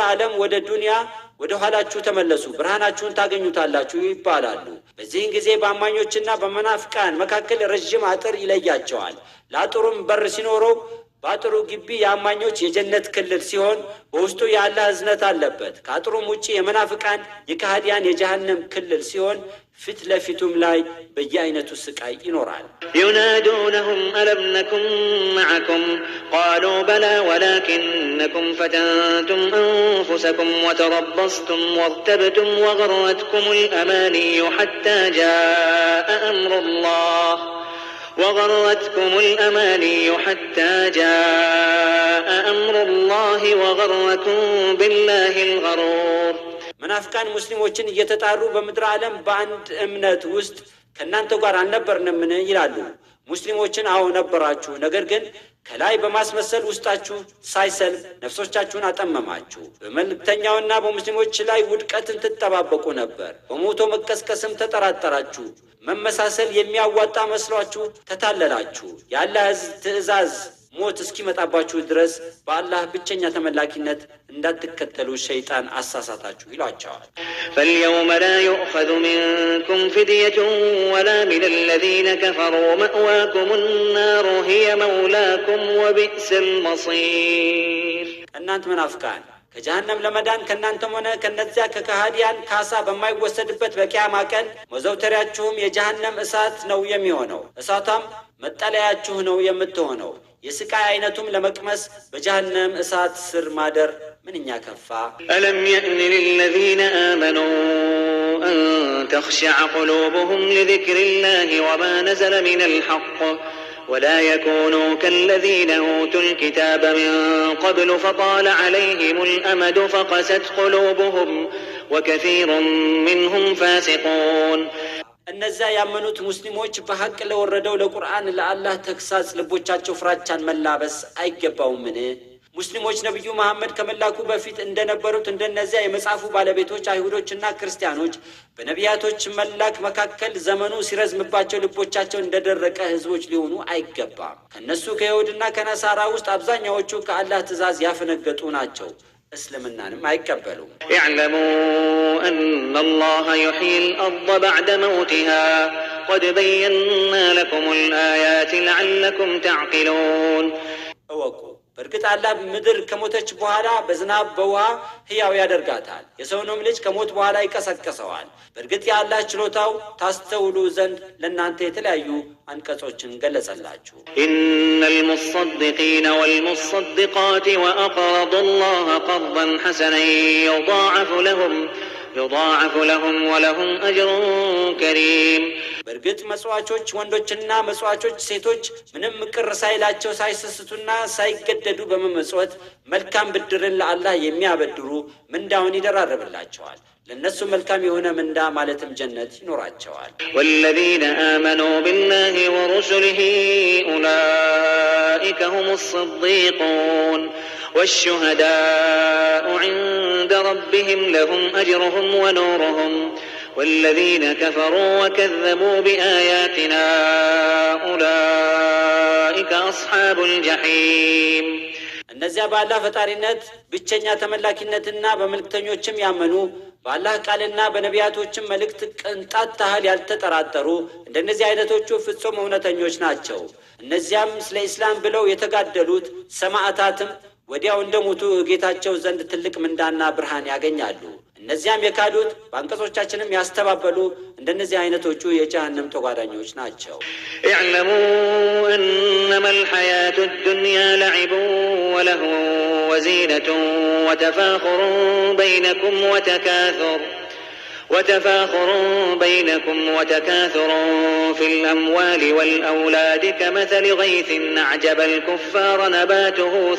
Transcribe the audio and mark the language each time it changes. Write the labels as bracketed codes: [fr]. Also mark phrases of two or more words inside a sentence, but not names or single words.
[am] ዓለም ወደ ዱንያ ወደ ኋላችሁ ተመለሱ፣ ብርሃናችሁን ታገኙታላችሁ ይባላሉ። በዚህን ጊዜ በአማኞችና በመናፍቃን መካከል ረጅም አጥር ይለያቸዋል። ለአጥሩም በር ሲኖረው በአጥሩ ግቢ የአማኞች የጀነት ክልል ሲሆን በውስጡ የአላህ እዝነት አለበት። ከአጥሩም ውጪ የመናፍቃን የካህዲያን የጀሃነም ክልል ሲሆን ፊት ለፊቱም ላይ በየአይነቱ ስቃይ ይኖራል። [ar] ينادونهم ألم نكن معكم قالوا بلى ولكنكم فتنتم أنفسكم وتربصتم وارتبتم وغرتكم الأماني حتى جاء أمر الله وغركم بالله الغرور [am] መናፍቃን ሙስሊሞችን እየተጣሩ በምድር ዓለም በአንድ እምነት ውስጥ ከናንተ ጋር አልነበርንምን ይላሉ። ሙስሊሞችን አዎ ነበራችሁ፣ ነገር ግን ከላይ በማስመሰል ውስጣችሁ ሳይሰልም ነፍሶቻችሁን አጠመማችሁ። በመልእክተኛውና በሙስሊሞች ላይ ውድቀትን ትጠባበቁ ነበር። በሞቶ መቀስቀስም ተጠራጠራችሁ። መመሳሰል የሚያዋጣ መስሏችሁ ተታለላችሁ። የአላህ ትእዛዝ ሞት እስኪመጣባችሁ ድረስ በአላህ ብቸኛ ተመላኪነት እንዳትከተሉ ሸይጣን አሳሳታችሁ ይሏቸዋል። [ar] فاليوم لا يؤخذ منكم فدية ولا من الذين كفروا مأواكم النار هي مولاكم وبئس المصير [am] እናንተ መናፍቃን ከጀሃነም ለመዳን ከናንተም ሆነ ከነዚያ ከካህዲያን ካሳ በማይወሰድበት በቂያማ ቀን መዘውተሪያችሁም የጀሃነም እሳት ነው የሚሆነው። እሳቷም መጠለያችሁ ነው የምትሆነው። የስቃይ አይነቱም ለመቅመስ በጀሃነም እሳት ስር ማደር ምንኛ ከፋ። [ar] ألم يأن للذين آمنوا أن تخشع قلوبهم لذكر الله وما نزل من الحق ولا يكونوا كالذين أوتوا الكتاب من قبل فطال عليهم الأمد فقست قلوبهم وكثير منهم فاسقون [am] እነዚያ ያመኑት ሙስሊሞች በሐቅ ለወረደው ለቁርአን ለአላህ ተክሳጽ ልቦቻቸው ፍራቻን መላበስ አይገባውምን? ሙስሊሞች ነብዩ መሐመድ ከመላኩ በፊት እንደነበሩት እንደነዚያ የመጽሐፉ ባለቤቶች አይሁዶችና ክርስቲያኖች በነቢያቶች መላክ መካከል ዘመኑ ሲረዝምባቸው ልቦቻቸው እንደደረቀ ህዝቦች ሊሆኑ አይገባም። ከነሱ ከይሁድና ከነሳራ ውስጥ አብዛኛዎቹ ከአላህ ትእዛዝ ያፈነገጡ ናቸው። እስልምናንም አይቀበሉም። [ar] اعلموا أن الله يحيي الأرض بعد موتها قد بينا لكم الآيات لعلكم تعقلون [am] እወቁ፣ በእርግጥ አላህ ምድር ከሞተች በኋላ በዝናብ በውሃ ህያው ያደርጋታል፣ የሰውንም ልጅ ከሞት በኋላ ይቀሰቅሰዋል። በእርግጥ የአላህ ችሎታው ታስተውሉ ዘንድ ለእናንተ የተለያዩ አንቀጾችን ገለጸላችሁ። [ar] إن المصدقين والمصدقات وأقرضوا الله قرضا حسنا يضاعف لهم ولهم أجر كريم [am] በርግጥ መጽዋቾች ወንዶችና መጽዋቾች ሴቶች ምንም ቅር ሳይላቸው ሳይሰስቱና ሳይገደዱ በመመጽወት መልካም ብድርን ለአላህ የሚያበድሩ ምንዳውን ይደራረብላቸዋል ለነሱ መልካም የሆነ ምንዳ ማለትም ጀነት ይኖራቸዋል [ar] والذين آمنوا بالله ورسله أولئك هم الصديقون والشهداء عند ربهم لهم أجرهم ونورهم والذين كفروا وكذبوا بآياتنا أولئك أصحاب الجحيم [am] እነዚያ በአላህ ፈጣሪነት ብቸኛ ተመላኪነትና በመልእክተኞችም ያመኑ በአላህ ቃልና በነቢያቶችም መልእክት ቅንጣት ታህል ያልተጠራጠሩ እንደነዚህ አይነቶቹ ፍጹም እውነተኞች ናቸው እነዚያም ስለ እስላም ብለው የተጋደሉት ሰማዕታትም ወዲያው እንደሞቱ ጌታቸው ዘንድ ትልቅ ምንዳና ብርሃን ያገኛሉ እነዚያም የካዱት በአንቀጾቻችንም ያስተባበሉ እንደነዚህ አይነቶቹ የጀሃነም ተጓዳኞች ናቸው [ar] اعلموا أنما الحياة الدنيا لعب ولهو وزينة وتفاخر بينكم وتكاثر في الأموال والأولاد كمثل غيث أعجب الكفار نباته